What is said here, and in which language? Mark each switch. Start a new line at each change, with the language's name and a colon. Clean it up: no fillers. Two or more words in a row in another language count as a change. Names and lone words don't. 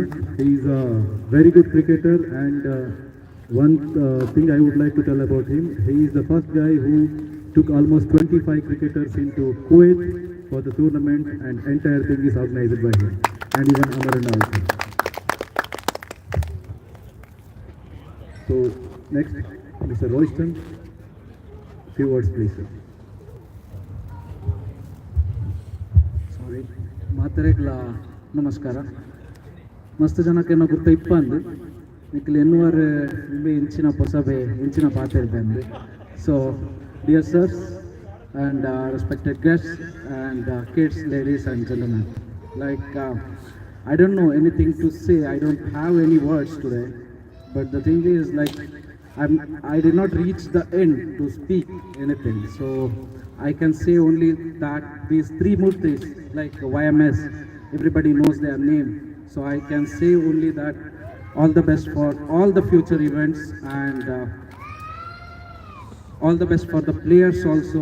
English: He is a very good cricketer, and one thing I would like to tell about him, he is the first guy who took almost 25 cricketers into Kuwait for the tournament, and entire thing is organized by him, and even Amaran also. So next, Mr. Royston, few words please. Sir.
Tulu: ಸಾರಿ ಮಾತರೆಗ್ಲ ನಮಸ್ಕಾರ ಮಸ್ತ್ ಜನಕ್ಕೆ ಗುರ್ತ ಇಪ್ಪಂದು ನಿಖಿಲ್ ಎನ್ನುವರೆ ನಿಂಬೆ ಇಂಚಿನ ಪೊಸಬೆ ಇಂಚಿನ ಪಾತಿರ್ಬಂದು ಸೊ
English: dear sirs and respected guests and kids, ladies and gentlemen, like I don't know anything to say, I don't have any words today, but the thing is like I did not reach the end to speak anything, so I can say only that these three murtis like YMS, everybody knows their name, so I can say only that all the best for all the future events, and all the best for the players also.